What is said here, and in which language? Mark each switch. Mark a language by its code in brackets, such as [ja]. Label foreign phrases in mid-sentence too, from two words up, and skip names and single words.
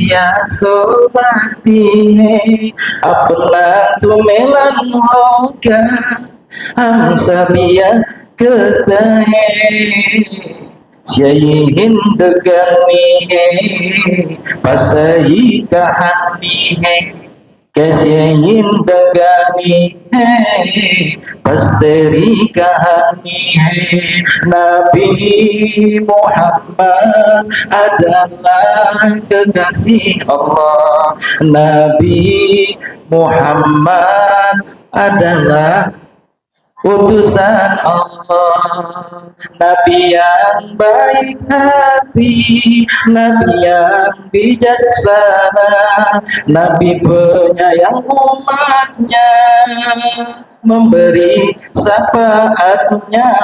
[hi] आंसू बहती है अपना तो मिलन होगा हम सभी कहते हैं यही जिंदगानी है बस यही कहानी है कैसे जिंदगानी है बस तेरी कहानी है [id] Nabi Muhammad adalah kekasih Allah Nabi Muhammad adalah utusan Allah, Nabi yang baik hati, Nabi yang bijaksana, Nabi penyayang umatnya, memberi syafaatnya,